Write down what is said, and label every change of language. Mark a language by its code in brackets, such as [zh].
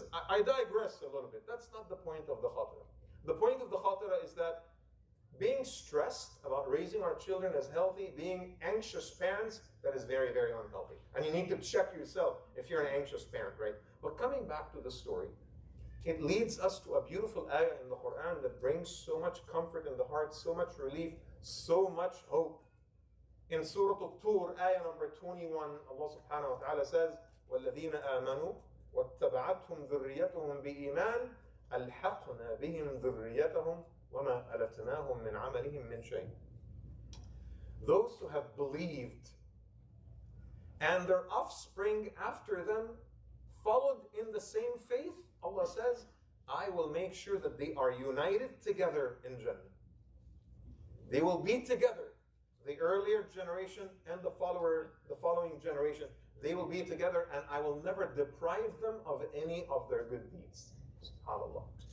[en] I digress a little bit. That's not the point of the khatira. The point of the khatira is that being stressed about raising our children as healthy, being anxious parents, that is very, very unhealthy. And you need to check yourself if you're an anxious parent, right? But coming back to the story, it leads us to a beautiful ayah in the Qur'an that brings so much comfort in the heart, so much relief, so much hope. In Surah Al-Tur, ayah number 21, Allah subhanahu wa ta'ala says, [ar] وَالَّذِينَ آمَنُوا وَاتَّبَعَتْهُمْ ذُرِّيَّتُهُمْ بِإِيمَانٍ أَلْحَقْنَا بِهِمْ ذُرِّيَّتَهُمْ وَمَا أَلَتْنَاهُمْ مِنْ عَمَلِهِمْ مِنْ شَيْءٍ. [en] Those who have believed and their offspring after them followed in the same faith, Allah says, I will make sure that they are united together in Jannah. They will be together. The earlier generation and the following generation, they will be together, and I will never deprive them of any of their good deeds. SubhanAllah.